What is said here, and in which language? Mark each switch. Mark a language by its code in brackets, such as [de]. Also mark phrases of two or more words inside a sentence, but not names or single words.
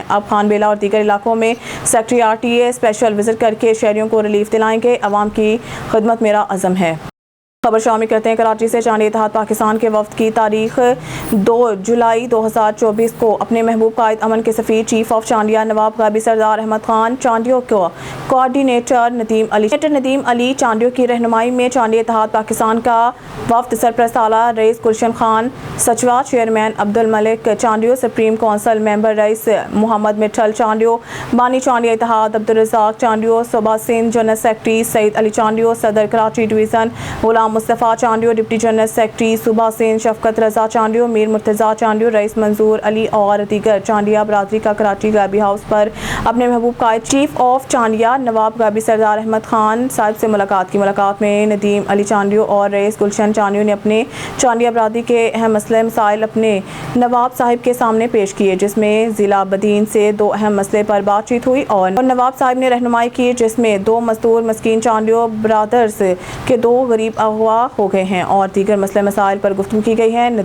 [ur] اب خانبیلہ اور دیگر علاقوں میں سیکریٹری RTA [en] special visit [ur] کرکے شہریوں کو ریلیف دلائیں گے. عوام کی خدمت میرا عزم ہے۔ خبر شامل کرتے ہیں کراچی سے. چاندی اتحاد پاکستان کے وفد کی تاریخ 2 جولائی 2024 کو اپنے محبوب قائد امن کے سفیر [en] chief of [ur] چانڈیا نواب گابی سردار احمد خان چانڈیوں کو کوآرڈینیٹر ندیم علی چانڈیوں کی رہنمائی میں چاندی اتحاد پاکستان کا وفد سرپرست اعلیٰ رئیس گلشن خان سچوا، چیئرمین عبدالملک چانڈیو, [en] supreme council member [ur] رئیس محمد مٹھل چانڈیو، بانی چانڈیا اتحاد عبدالرزاق چانڈیو، صوبہ سندھ [en] general secretary [ur] سعید علی چانڈیو، صدر کراچی ڈویژن غلام مصطفیٰ چانڈیو, [en] deputy general secretary [ur] صوبہ حسین، شفقت رضا چانڈیو، میر مرتضیٰ چانڈیو، رئیس منظور علی اور دیگر چانڈیا برادری کا کراچی غائبی ہاؤس پر اپنے محبوب قائد [en] chief of [ur] چانڈیا نواب غائبی سردار احمد خان صاحب سے ملاقات کی. ملاقات میں ندیم علی چانڈیو اور رئیس گلشن چانڈیو نے اپنے چانڈیا برادری کے اہم مسلے مسائل اپنے نواب صاحب کے سامنے پیش کیے، جس میں ضلع بدین سے 2 اہم مسلے پر بات چیت ہوئی اور نواب صاحب نے رہنمائی کی، جس میں 2 مزدور مسکین چانڈیو برادرز کے 2 غریب اغوا ہو گئے ہیں اور دیگر مسلے مسائل پر گفتگو کی گئی ہے.